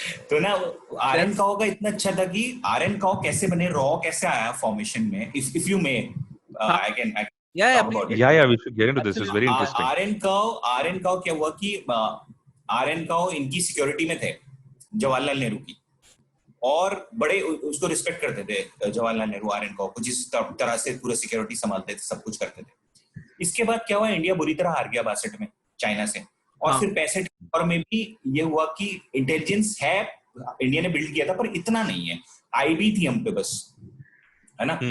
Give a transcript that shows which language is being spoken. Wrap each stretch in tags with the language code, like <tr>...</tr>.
<hi>तो ना आर्यन काओ का इतना अच्छा था कि आर्यन काओ कैसे बने, रॉ कैसे आया फॉर्मेशन में,</hi> <en>If you may I can Yeah, we should get into this. It's very interesting.</en> <hi>Aryan काओ क्या हुआ कि आर्यन काओ इनकी सिक्योरिटी में थे, जवाहरलाल नेहरू की, और बड़े उसको रिस्पेक्ट करते थे जवाहरलाल नेहरू आर्यन काओ को, जिस तरह से पूरा सिक्योरिटी संभालते थे, सब कुछ करते थे। इसके बाद क्या हुआ, इंडिया बुरी तरह हार गया 62 में चाइना से, और फिर 65 में भी ये हुआ कि इंटेलिजेंस है, इंडिया ने बिल्ड किया था पर इतना नहीं है, आईबी थी हम पे बस, है ना।</hi>